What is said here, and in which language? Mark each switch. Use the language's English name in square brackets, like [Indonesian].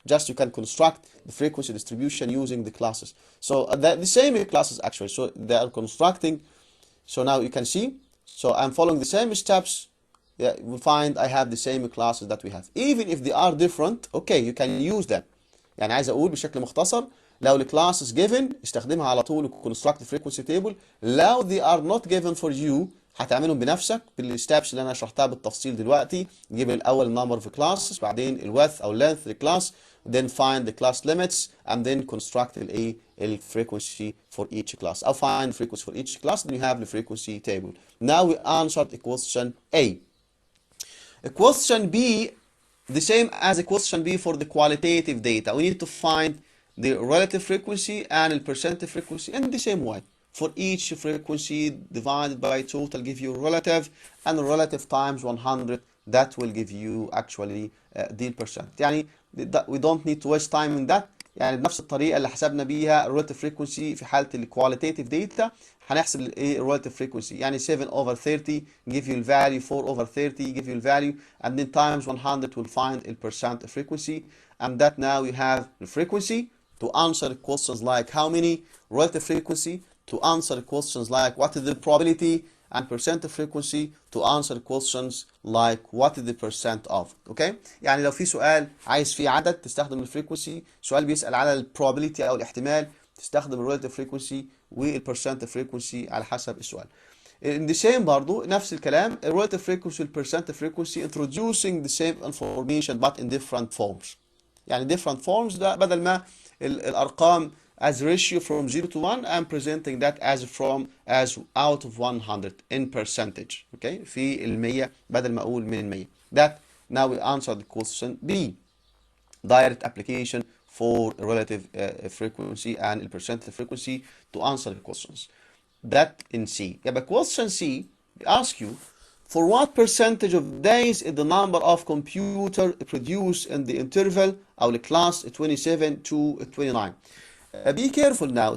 [English] Just you can construct the frequency distribution using the classes. So the same classes actually, so they are constructing. So now you can see, so I'm following the same steps. Yeah, we find I have the same classes that we have. Even if they are different, okay, you can use them. [Arabic] يعني عايز اقول بشكل مختصر، لو الكلاسز [English] given [Arabic] استخدمها على طول و [English] construct the frequency table. [Arabic] لو [English] they are not given for you [Arabic] هتعملهم بنفسك بالستابس اللي انا شرحتها بالتفصيل دلوقتي. نجيب الاول [English] number of classes، [Arabic] بعدين الويدث او [English] length [Arabic] للكلاس، [English] then find the class limits, and then construct a frequency for each class. I'll find the frequency for each class, then you have the frequency table. Now we answered the question A. A question B, the same as a question B for the qualitative data. We need to find the relative frequency and the percentage frequency in the same way. For each frequency divided by total give you relative, and relative times 100, that will give you actually the percent. يعني we don't need to waste time in that. [Arabic] يعني بنفس الطريقة اللي حسبنا بيها relative frequency في حالة ال qualitative data هنحسب ال relative frequency. [English] يعني 7 over 30 give you the value, 4 over 30 give you the value, and then times 100 will find the percent frequency. And that now you have the frequency to answer questions like how many, relative frequency to answer questions like what is the probability, and percent frequency to answer questions like what is the percent of. [Arabic] Okay, يعني لو في سؤال عايز فيه عدد تستخدم الفريكونسي، سؤال بيسأل على البروبابيلتي او الاحتمال تستخدم الريلاتيف فريكونسي والبرسنت فريكونسي على حسب السؤال. [English] In the same [Arabic] برضو نفس الكلام الريلاتيف فريكونسي والبرسنت فريكونسي [English] introducing the same information but in different forms. [Arabic] يعني [English] different forms [Arabic] ده بدل ما الارقام [English] as ratio from 0 to 1, I'm presenting that as out of 100 in percentage. [Arabic] Okay, في المية بدل ما أقول من المية. [English] That now we answer the question B. Direct application for relative frequency and percentage frequency to answer the questions. That in C. Yeah, but question C ask you for what percentage of days is the number of computer produced in the interval أو the class 27 to 29. Be careful now.